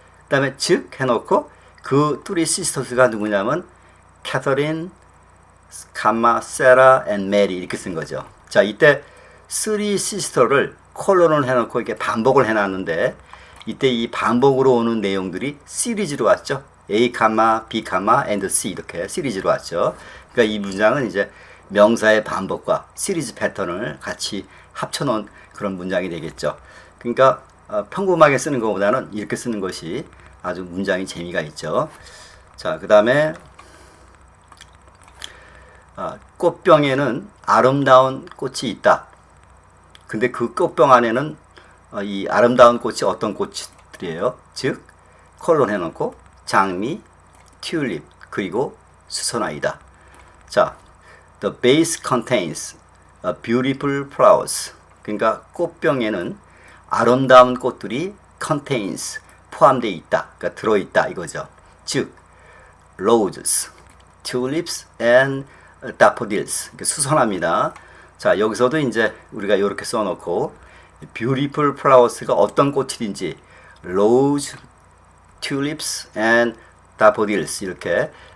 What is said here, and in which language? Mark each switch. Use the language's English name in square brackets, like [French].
[Korean] 그 다음에 즉 해놓고 그 [English] three sisters [Korean] 가 누구냐면 캐서린, 세라, and 메리 이렇게 쓴 거죠. 자, 이때 [English] three sister [Korean] 를 콜론을 해놓고 이렇게 반복을 해놨는데 이때 이 반복으로 오는 내용들이 시리즈로 왔죠. A, B, and C 이렇게 시리즈로 왔죠. 그러니까 이 문장은 이제 명사의 반복과 시리즈 패턴을 같이 합쳐놓은 그런 문장이 되겠죠. 그러니까 평범하게 쓰는 것보다는 이렇게 쓰는 것이 아주 문장이 재미가 있죠. 자, 그 다음에 꽃병에는 아름다운 꽃이 있다. 근데 그 꽃병 안에는 이 아름다운 꽃이 어떤 꽃들이에요? 즉 콜론 해놓고 장미, 튤립 그리고 수선화이다. [English] 자, the vase contains beautiful flowers. [Korean] 그러니까 꽃병에는 아름다운 꽃들이 contains 포함되어 있다. 그러니까 들어있다 이거죠. [English] 즉 roses, tulips and daffodils. [Korean] 그러니까 수선화입니다. 자, 여기서도 이제 우리가 이렇게 써놓고 [English] beautiful flowers [Korean] 가 어떤 꽃들인지 [English] rose, tulips and daffodils [Korean] 이렇게